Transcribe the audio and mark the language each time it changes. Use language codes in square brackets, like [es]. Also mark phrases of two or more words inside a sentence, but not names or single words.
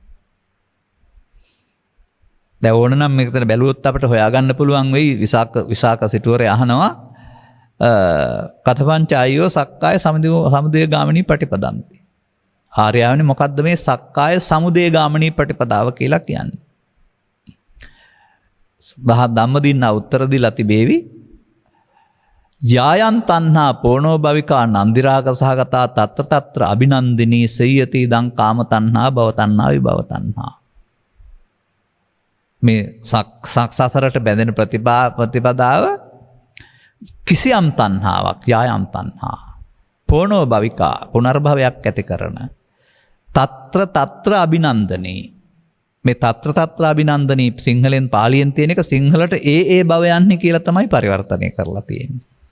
[si] දැන් ඕනනම් මේකතන බැලුවොත් අපිට හොයාගන්න පුළුවන් වෙයි විසාක සිටුවරේ අහනවා [pi] කතපංචායෝ සක්කාය සමුදය ගාමිනී පටිපදන්ති. [si] ආර්යාවනේ මොකද්ද මේ සක්කාය සමුදය ගාමිනී පටිපදාව කියලා කියන්නේ? ධම්මදින්න උත්තර දීලා තිබේවි. [pi] යායන් තණ්හා පෝනෝ භවිකා නන්දිරාග සහගතා තත්ත අභිනන්දිනී සයති දං කාම තණ්හා භව තණ්හා විභව තණ්හා. [si] මේ සසරට බැඳෙන ප්‍රතිපදාව කිසියම් තණ්හාවක් [pi] යායම් තණ්හා පෝනෝ භවිකා [si] පුනර්භවයක් ඇති කරන [pi] තත්‍ර අභිනන්දනී [si] මේ [pi] තත්‍ර අභිනන්දනී [si] සිංහලෙන් පාලියෙන් තියෙන එක සිංහලට ඒ භවයන්හි කියලා තමයි පරිවර්තනය කරලා තියෙන්නේ.